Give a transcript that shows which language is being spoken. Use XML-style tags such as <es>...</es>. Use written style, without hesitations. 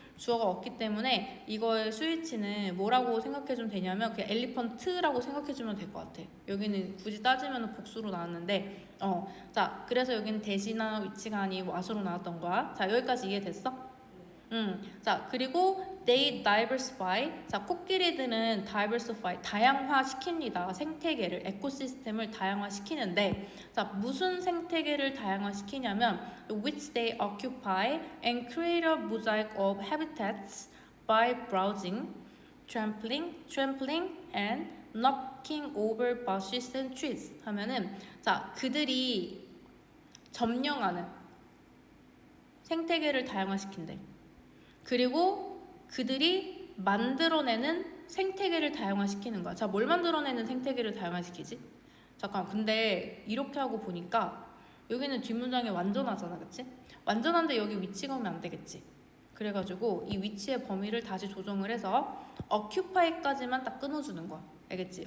<ko>주어가 없기 때문에 이거의 스위치는 뭐라고 생각해주면 되냐면 그냥 엘리펀트라고 생각해주면 될 것 같아. 여기는 굳이 따지면 복수로 나왔는데 자, 그래서 여기는 대시나 위치가 아닌 what으로 나왔던 거야. 자, 여기까지 이해됐어? 자, 그리고</ko> <en>they diversify.</en> <ko>자, 코끼리들은 diversify, 다양화시킵니다. 생태계를, 에코시스템을 다양화시키는데, 자, 무슨 생태계를 다양화시키냐면</ko> <en>which they occupy and create a mosaic of habitats by browsing, trampling and knocking over bushes and trees</en> <ko>하면은, 자, 그들이 점령하는 생태계를 다양화시킨대. 그리고 그들이 만들어내는 생태계를 다양화시키는 거야. 자, 뭘 만들어내는 생태계를 다양화시키지? 잠깐, 근데 이렇게 하고 보니까 여기는 뒷문장이 완전하잖아, 그치? 완전한데 여기 위치가 오면 안 되겠지? 그래가지고 이 위치의 범위를 다시 조정을 해서 occupy까지만 딱 끊어주는 거야. 알겠지?</ko>